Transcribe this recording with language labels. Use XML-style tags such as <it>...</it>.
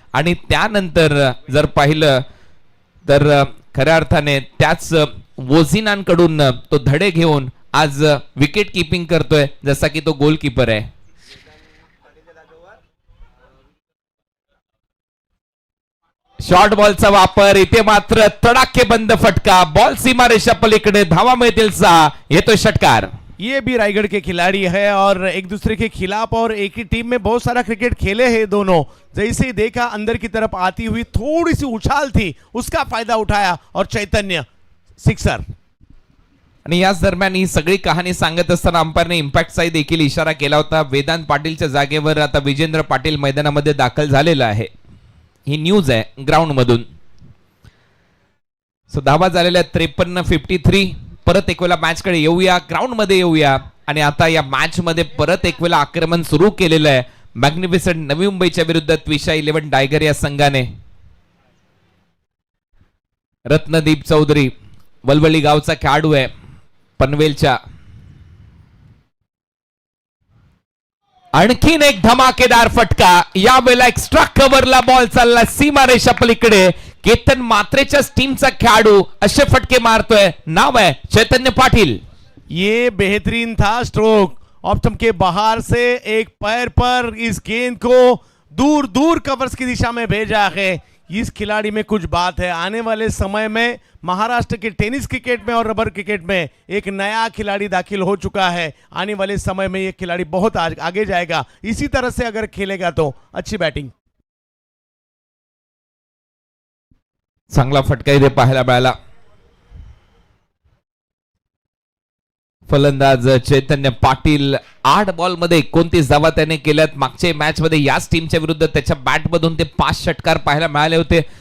<mr>आणि त्यानंतर जर पाहिलं तर खऱ्या अर्थाने त्याच वोझिनांकडून तो धडे घेऊन आज विकेट किपिंग करतोय जसा की तो गोलकीपर आहे. शॉर्ट बॉलचा वापर, इथे मात्र तडाखेबंद फटका, बॉल सीमारेषा पलीकडे, धावा मिळतील 6, येतोय षटकार.</mr> <hi>ये भी रायगढ़ के खिलाड़ी है और एक दूसरे के खिलाफ और एक ही टीम में बहुत सारा क्रिकेट खेले हैं दोनों. जैसे ही देखा अंदर की तरफ आती हुई थोड़ी सी उछाल थी, उसका फायदा उठाया और चैतन्य सिक्सर.</hi> <mr>आणि याच दरम्यान ही सगळी कहाणी सांगत असताना अंपायरने इम्पॅक्टचा देखील इशारा केला होता. वेदांत पाटीलच्या जागेवर आता विजेंद्र पाटील मैदानामध्ये दाखल झालेला आहे. ही न्यूज आहे ग्राउंड मधून. सो धावा झालेल्या 53-53. परत एक वेळा मॅच कडे येऊया, ग्राउंड मध्ये येऊया. आणि आता या मॅच मध्ये परत एक वेळा आक्रमण सुरू केलेलं आहे मॅग्निफिसंट नवी मुंबईच्या विरुद्ध त्विषा 11 टायगर या संघाने. रत्नदीप चौधरी वलवली गावचा खेळाडू आहे पनवेलच्या. आणखीन एक धमाकेदार फटका, यावेळेला एक्स्ट्रा कव्हरला बॉल चालला सीमारेषा पलीकडे. केतन मात्रेच्या टीमचा खेळाडू असे फटके मारतोय, नाव आहे चैतन्य पाटिल.</mr> <hi>ये बेहतरीन था स्ट्रोक, ऑप्टम के बाहर से एक पैर पर इस गेंद को दूर दूर कवर्स की दिशा में भेजा है. इस खिलाड़ी में कुछ बात है. आने वाले समय में महाराष्ट्र के टेनिस क्रिकेट में और रबर क्रिकेट में एक नया खिलाड़ी दाखिल हो चुका है. आने वाले समय में ये खिलाड़ी बहुत आगे जाएगा. इसी तरह से अगर खेलेगा तो अच्छी बैटिंग.</hi> <mr>चांगला फटका इथे पाहायला मिळाला. फलंदाज चैतन्य पाटील 8 बॉल मध्ये 29 धावा त्याने केल्यात. मागच्या मॅच मध्ये याच टीमच्या विरुद्ध त्याच्या बॅट मधून ते 5 षटकार पाहायला मिळाले होते.</mr>